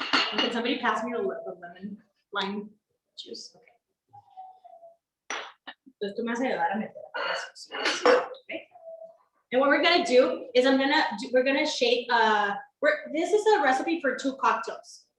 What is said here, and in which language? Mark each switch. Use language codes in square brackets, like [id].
[en] Can somebody pass me the lemon lime juice? Okay. [es] Entonces tú me vas a ayudar a meter eso. [en] Okay. And what we're gonna do is we're gonna shake. This is a recipe for 2 cocktails.